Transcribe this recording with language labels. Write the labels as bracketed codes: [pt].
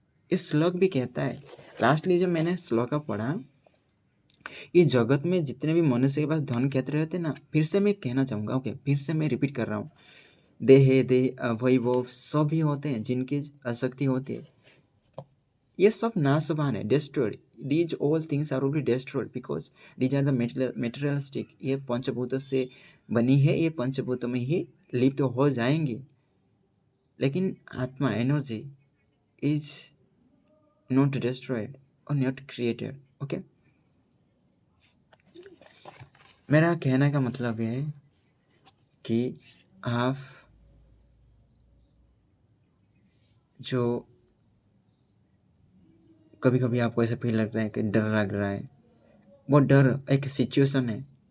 [hi] इस श्लोक भी कहता है, लास्टली जब मैंने श्लोक पढ़ा, इस जगत में जितने भी मनुष्य के पास धन क्षेत्र रहते ना, फिर से मैं कहना चाहूँगा, ओके, फिर से मैं रिपीट कर रहा हूँ, देह वैभव सभी होते हैं जिनकी आसक्ति होती है, ये सब नाशवान है, destroyed। [en] These all things are already destroyed because these are the materialistic। [hi] ये पंचभूतों से बनी है, ये पंचभूतों में ही लिप्त हो जाएंगी। लेकिन आत्मा, [en] Energy is not destroyed और not created। [hi] ओके, मेरा कहने का मतलब ये है कि आप जो कभी कभी आपको ऐसा फील लग रहा है कि डर लग रहा है, वो डर एक सिचुएशन है।